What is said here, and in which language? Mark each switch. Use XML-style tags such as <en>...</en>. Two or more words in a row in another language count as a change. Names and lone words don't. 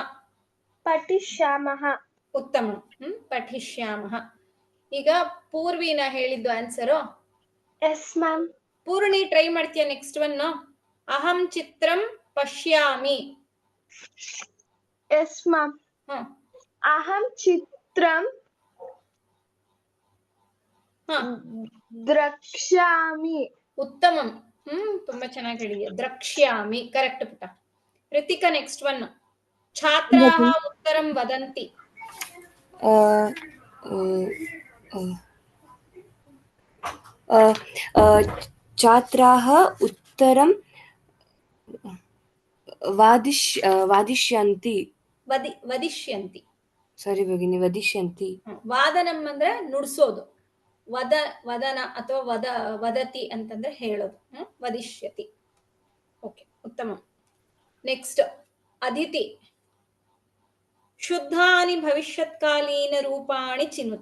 <sa>ಪಠಿಷ್ಯಾಮಃ. ಉತ್ತಮ, ಪಠಿಷ್ಯಾಮಃ.</sa> <kn>ಈಗ ಪೂರ್ವಿನ ಹೇಳಿದ್ದು ಆನ್ಸರು.</kn> <en>yes ma'am.</en> <kn>ಪೂರ್ಣಿ ಟ್ರೈ ಮಾಡ್ತೀಯ</kn> <en>next one?</en> <sa>ಅಹಂ ಚಿತ್ರಂ ಪಶ್ಯಾಮಿ.</sa> <en>Yes, ma'am. ಹ</en> <sa>अहं चित्रम् ಹ drakshami. ಉತ್ತಮಂ.</sa> <kn>ತುಂಬಾ ಚೆನ್ನಾಗಿ ಹೇಳಿದ್ಯಾ. ದ್ರಕ್ಷ್ಯಾಮಿ ಕರೆಕ್ಟ್ ಪುಟ.</kn> <sa>ರಿತಿಕಾ</sa> <en>next one.</en> <sa>ಛಾತ್ರಾಹ ಉತ್ತರಂ ವದಂತಿ. छात्राः उत्तरं वादिष्यन्ति. ವದಿಷ್ಯಂತಿ. ಸಾರಿ ಭಗಿನಿ, ವದಿಷ್ಯಂತಿ.</sa> <kn>ವಾದನಂ ಅಂದ್ರೆ ನುಡ್ಸೋದು. ವದನ ಅಥವಾ ವದತಿ ಅಂತಂದ್ರೆ ಹೇಳೋದು.</kn> <sa>ವದಿಷ್ಯತಿ. ಓಕೆ, ಉತ್ತಮ. ನೆಕ್ಸ್ಟ್ ಅದಿತಿ. ಶುದ್ಧಾನಿ ಭವಿಷ್ಯತ್ಕಾಲೀನ ರೂಪಾಣಿ ಚಿನುತ.</sa>